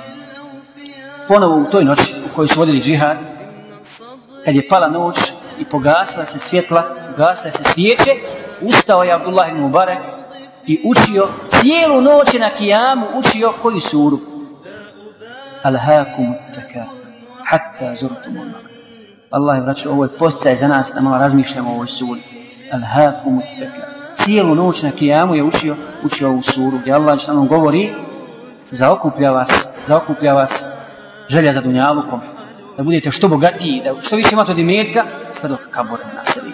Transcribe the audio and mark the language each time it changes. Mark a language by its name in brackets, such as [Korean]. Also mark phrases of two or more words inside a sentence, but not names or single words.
[Bosnian] Ponovo u toj noći u kojoj su vodili džihad, kad je pala noć i pogasila se svjetla, pogasile se svijeće, ustao je Abdullah ibn Mubarek i učio, cijelu noć na kijamu učio koju suru? [Arabic] ألهاكم التكاثر حتى زرتم المقابر. [Bosnian] Allah je, braćo, ovo je posticaj za nas da malo razmišljamo o ovoj suri. [Arabic] ألهاكم التكاثر. [Bosnian] Cijelu noć na kijamu je učio ovu suru, gdje Allah što nam govori: zaokuplja vas želja za dunjalukom, da budete što bogatiji, da što više imate od imetka, sve dok kabur ne naseli.